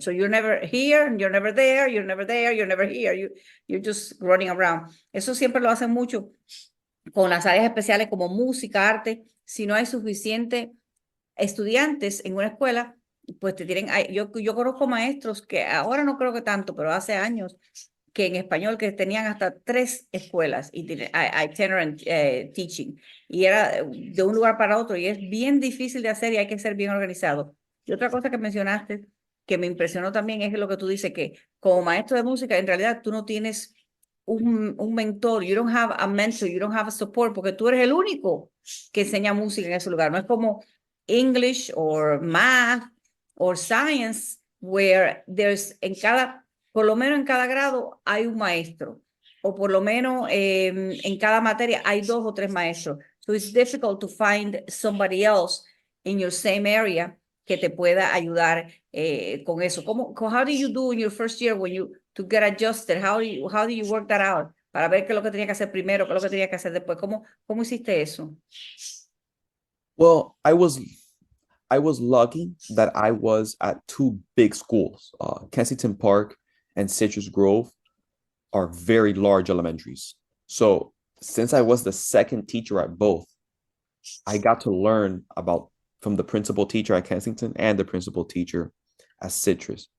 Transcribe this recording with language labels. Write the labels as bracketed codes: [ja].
[en] So you're never here, and you're never there, you're never there, you're never here. You're just running around. [es] Eso siempre lo hacen mucho con las áreas especiales como música, arte. Si no hay suficiente estudiantes en una escuela, pues te tienen. Yo conozco maestros que ahora no creo que tanto, pero hace años que en español que tenían hasta 3 escuelas itinerant teaching, y era de un lugar para otro, y es bien difícil de hacer y hay que ser bien organizado. Y otra cosa que mencionaste que me impresionó también es lo que tú dices, que como maestro de música, en realidad tú no tienes un mentor, [en] you don't have a mentor, you don't have a support, [es] porque tú eres el único que enseña música en ese lugar. No es como [en] English or math or science, where there's [es] por lo menos en cada grado hay un maestro, o por lo menos en cada materia hay 2 o 3 maestros. [en] So it's difficult to find somebody else in your same area [es] que te pueda ayudar con eso. [en] How do you do in your first year to get adjusted? How do you work that out? [es] Para ver qué es lo que tenía que hacer primero, qué es lo que tenía que hacer después. ¿Cómo hiciste eso? [en] Well, I was lucky that I was at 2 big schools. Kensington Park and Citrus Grove are very large elementaries. So since I was the second teacher at both, I got to learn from the principal teacher at Kensington and the principal teacher at Citrus.